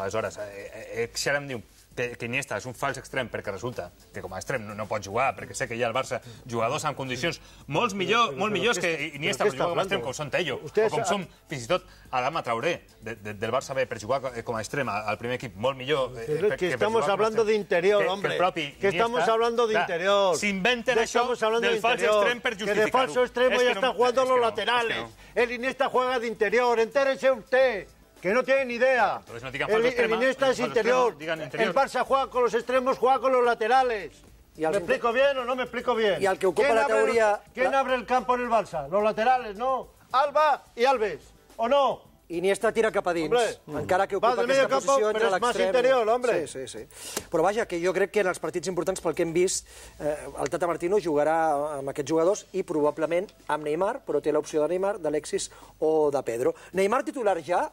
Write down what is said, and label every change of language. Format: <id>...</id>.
<ca>Aleshores, Xera em diu que Iniesta és un fals extrem perquè resulta que com a extrem no pot jugar, perquè sé que hi ha al Barça jugadors en condicions molt millors que Iniesta per jugar com a extrem, com són Tello, o com som fins i tot Adama Traoré del Barça B per jugar com a extrem al primer equip, molt millor.</ca> <es>Que estamos hablando de interior, hombre. Que estamos hablando de interior.</es> <ca>S'inventen això del fals extrem per justificar-ho.</ca> <es>Que de falso extremo ya están jugando los laterales. El Iniesta juega de interior, entérese usted. Que no tienen ni idea. El Iniesta es interior. El Barça juega con los extremos, juega con los laterales. ¿Me explico bien o no me explico bien? Y al que ocupa la teoría... ¿Quién abre el campo en el Barça? Los laterales, ¿no? Alba y Alves, ¿o no?</es> <ca>Iniesta tira cap a dins, encara que ocupa aquesta posició entre l'extrem. Però és més interior, hombre. Sí. Però vaja, que jo crec que en els partits importants, pel que hem vist, el Tata Martino jugarà amb aquests jugadors i probablement amb Neymar, però té l'opció de Neymar, d'Alexis o de Pedro. Neymar titular ja?</ca>